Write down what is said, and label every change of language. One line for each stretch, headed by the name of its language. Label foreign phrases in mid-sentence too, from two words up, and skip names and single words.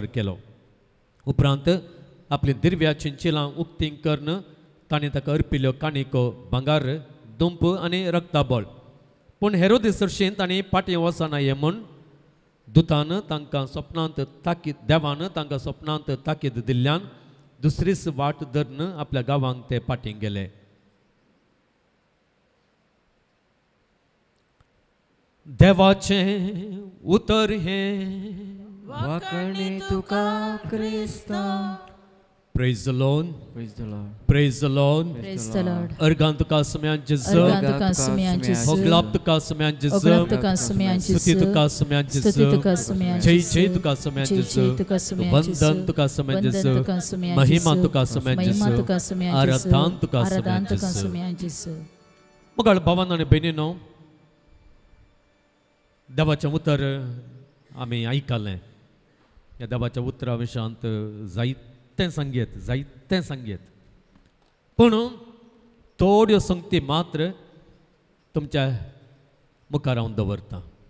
Konkani: केलो उपरांत आपली दिव्या चिंचिलां उक्तीं करून ताणें ताका अर्पिल्ल्यो काणिको भांगार दुंप आनी रक्ताबोळ पूण हेरोदेस हरशीं ताणें पाटी वचना हें म्हूण दुतान तांकां स्वप्नांत ताकीद देवान तांकां स्वप्नांत ताकीद दिल्ल्यान दुसरीच वाट धरून आपल्या गांवांक ते पाटींक गेले देवाचें उतर हें वाकणे तुका क्रिस्ता
English: Praise the Lord. Praise the Lord. Praise the Lord. Praise the Lord.
Konkani: Ergan tuka semyan Jesus. Ergan tuka semyan Jesus. Oglap tuka semyan Jesus. Oglap tuka semyan Jesus. Stuti tuka semyan Jesus. Stuti tuka semyan Jai Jesus. jai tuka semyan Jai Jesus. jai tuka semyan Vandan Jesus. tuka semyan Vandan Jesus. tuka semyan Mahima Jesus. tuka semyan Mahima Jesus. tuka semyan Jesus. Aradhan tuka semyan Aradhan tuka Jesus. semyan Jesus.
Marathi: मग भावांनो आणि बहिणींनो
Konkani: देवाचें उतर आमी आयकलें या देवाच्या उतरा विशयांत जायतें सांगेत पूण थोड्यो संगती मात्र तुमच्या मुखार हांव दवरतां